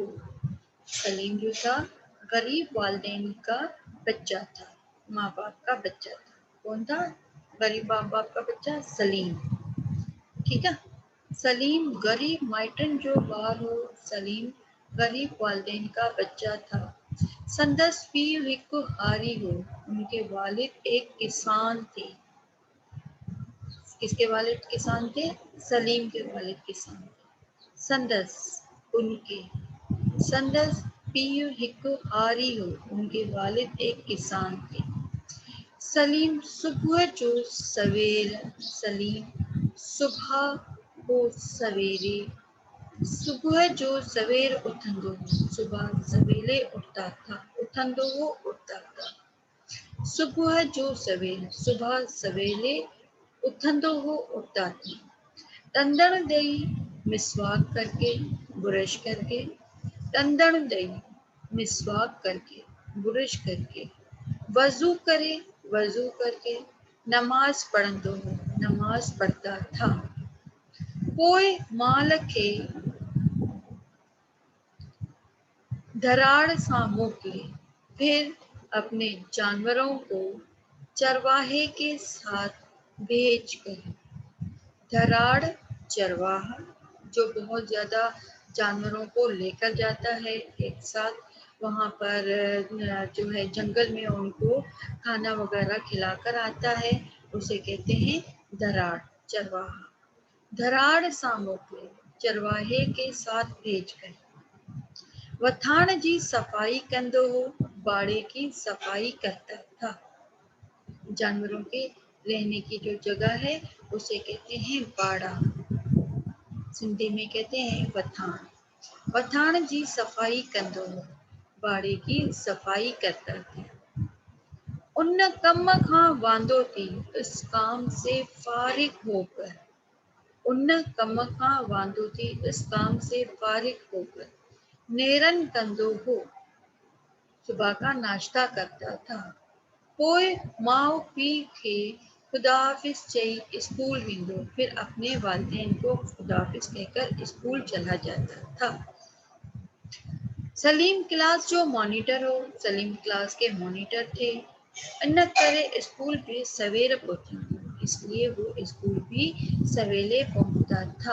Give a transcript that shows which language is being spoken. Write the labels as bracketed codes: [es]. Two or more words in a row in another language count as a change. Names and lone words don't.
[hi] सलीम जो था गरीब वालिदैन का बच्चा था, माँ बाप का बच्चा था। कौन था? गरीब माँ बाप का बच्चा सलीम। ठीक है, सलीम [sd] गरीब माइटन जो ॿार हो। [hi] सलीम गरीब वालिदैन का बच्चा था। [sd] संदसि पीउ हिकु हारी हो। [hi] उनके वालिद एक किसान थे। किसके वालिद किसान थे? सलीम के वालिद किसान थे। [sd] संदस उनके, संदस पीउ हिकु हारी हो। [hi] उनके वालिद एक किसान थे। सलीम [sd] सुबह जो सवेर, [hi] सलीम सुबह को सवेरे, [sd] सुबह जो सवेर उथंदो, [hi] सुबह सवेरे उठता था, उथंदो वो उठता था। [sd] सुबह जो सवेर, [hi] सुबह सवेरे [sd] उथंदो हो [hi] उठता था। [sd] तंदड़ दई [hi] मिसवाक करके, ब्रश करके, [sd] तंदड़ दई [hi] मिसवाक करके, ब्रश करके, [sd] वजू करे, [hi] वजू करके, [sd] नमाज पढ़ंदो हो, [hi] नमाज पढ़ता था। [sd] पोइ माल खे धराड़ सां मोकिले, [hi] फिर अपने जानवरों को चरवाहे के साथ भेज कर। धराड़ चरवाहा जो बहुत ज़्यादा जानवरों को लेकर जाता है एक साथ, वहाँ पर जो है जंगल में उनको खाना वगैरह खिलाकर आता है, उसे कहते हैं धराड़, चरवाहा। [sd] धराड़ सां मोकिले, [hi] चरवाहे के साथ भेज कर। [sd] वथाण जी सफाई कंदो हो, [hi] बाड़े की सफाई करता था। जानवरों के रहने की जो जगह है उसे कहते हैं बाड़ा, सिंधी में कहते हैं वथाण। [sd] वथाण जी सफाई कंदो हो, [hi] बाड़े की सफाई करता था। [sd] उन कम खां वांदो थी, [hi] इस काम से फारिग होकर, [sd] उन कम खां वांदो थी, [hi] इस काम से फारिग होकर [sd] नेरन कंदो हो, [hi] सुबह का नाश्ता करता था। [sd] पोइ माउ पीउ खे खुदाहाफिज चई स्कूल वेंदो, [hi] फिर अपने वालिदैन को खुदाहाफिज कहकर स्कूल चला जाता था। [sd] सलीम क्लास जो मॉनिटर हो, सलीम [hi] क्लास के मॉनिटर थे। [sd] इन करे [hi] स्कूल भी सवेरे पहुंचता, इसलिए वो स्कूल भी सवेरे पहुंचता था।